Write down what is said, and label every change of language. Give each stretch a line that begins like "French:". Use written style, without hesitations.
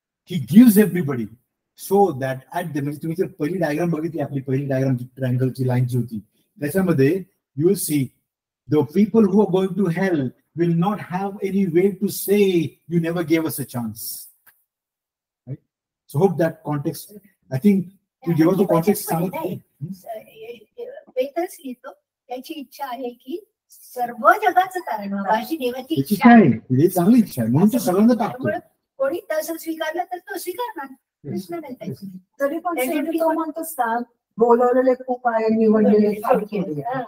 English: he gives everybody so that at the,
Marathi: म्हणजे तुम्ही जर पहिली डायग्राम बघितली, आपली पहिली डायग्राम ट्रायंगलची लाईनची होती,
English: त्याच्यामध्ये you will see the people who are going to help will not have any way to say you never gave us a chance. Right? So hope that context, I think to give us the context.
Marathi: Petrus लिहितो त्याची इच्छा आहे की सर्व जगाचं कारण व्हावं अशी देवाची इच्छा आहे. ही चांगली इच्छा आहे, म्हणून तो सगळ्यांना टाकतो. कोणी तसं स्वीकारलं तर तो स्वीकारणार, प्रश्न नाही त्याची. तरी पण शेवटी तो म्हणतोच का बोलवलेले खूप आहे, निवडलेले खूप केले.